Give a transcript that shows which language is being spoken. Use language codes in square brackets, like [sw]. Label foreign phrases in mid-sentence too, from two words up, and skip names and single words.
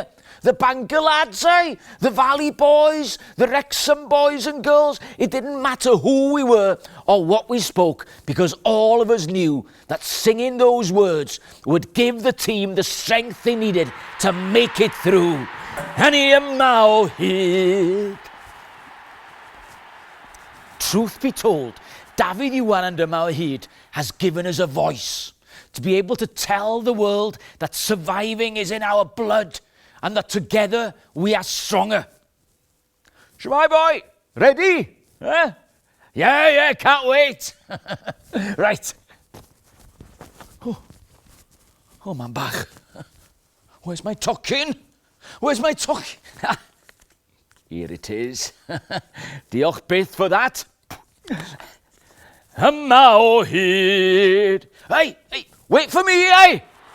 [en] The Bangor lads, the Valley boys, the Wrexham boys and girls. It didn't matter who we were or what we spoke, because all of us knew that singing those words would give the team the strength they needed to make it through. [cy] Hynny yma o hyd. [en] Truth be told, Dafydd Iwan and Yma o hyd has given us a voice to be able to tell the world that surviving is in our blood, and that together we are stronger. Shwmai boy, ready? Huh? Yeah, can't wait. Right. Oh, man bach. Where's my tocyn? Here it is. [cy] Diolch byth [en] for that. [cy] Yma o hyd. [en] Hey, wait for me,